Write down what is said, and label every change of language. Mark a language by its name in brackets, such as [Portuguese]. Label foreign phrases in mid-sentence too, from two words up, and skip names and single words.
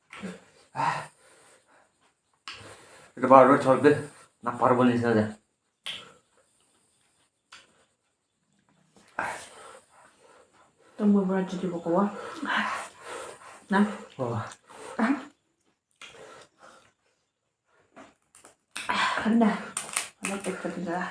[Korean] 이거 바로 저렇게 나 바로 보내셔야 돼. [Indonesian] Tunggu berarti di bawah. Nah. [Korean] 간다. 안 뺏겼다.